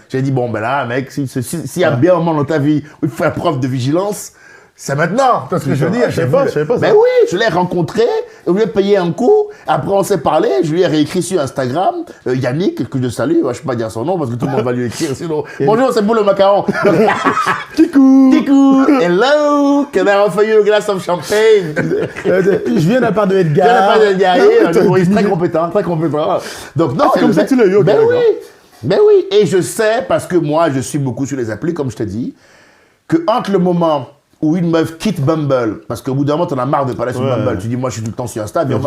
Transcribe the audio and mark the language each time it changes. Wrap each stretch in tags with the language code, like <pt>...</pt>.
<fr>J'ai dit, bon, ben là, mec, s'il y a bien un moment dans ta vie où il faut faire preuve de vigilance, c'est maintenant. Tu vois ce que je veux dire? Je savais pas ça. Ben oui, je l'ai rencontré, je lui ai payé un coup, après on s'est parlé, je lui ai réécrit sur Instagram, Yannick, que je salue, je ne vais pas dire son nom parce que tout le monde va lui écrire, sinon, bonjour, c'est pour le macaron. Kikou.</fr> <en>Kikou, hello, can I offer you a glass of champagne?</en> <fr>Je viens de la part de Edgar. Il y en a pas de gars, Non, un humoriste très compétent, très compétent. Donc non, c'est comme ça que tu l'as eu, ok, Ben d'accord. oui, ben oui. Et je sais, parce que moi, je suis beaucoup sur les applis, comme je t'ai dit, que entre le moment où une meuf quitte Bumble, parce qu'au bout d'un moment, t'en as marre de parler sur Ouais. Bumble, tu dis, moi, je suis tout le temps sur Insta, mais on va</fr>